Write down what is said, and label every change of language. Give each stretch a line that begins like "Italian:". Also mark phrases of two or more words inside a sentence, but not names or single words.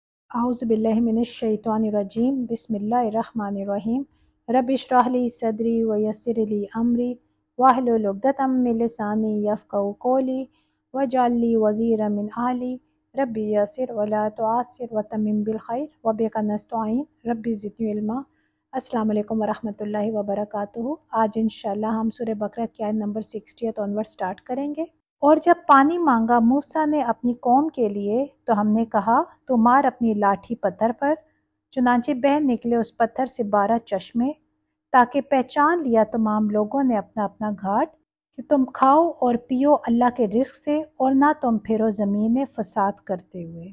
Arabic: أعوذ بالله من الشيطان الرجيم بسم الله الرحمن الرحيم رب اشرح لي صدري ويسر لي أمري واحلل عقدة من لساني يفقهوا قولي واجعل لي وزيرا من أهلي رب يسر ولا تعسر وتمم بالخير وبك نستعين رب زدني علما. السلام عليكم ورحمة الله وبركاته.
Urdu: آج ان شاء اللہ ہم سورہ بقرہ کی آیت نمبر 60
English: onward start
Urdu: کریں گے. اور جب پانی مانگا موسیٰ نے اپنی قوم کے لیے تو ہم نے کہا تو مار اپنی لاٹھی پتھر پر، چنانچہ بہہ نکلے اس پتھر سے 12 چشمے، تاکہ پہچان لیا تمام لوگوں نے اپنا اپنا گھاٹ کہ تم کھاؤ اور پیو اللہ کے رزق سے اور نہ تم پھرو زمین میں فساد کرتے ہوئے.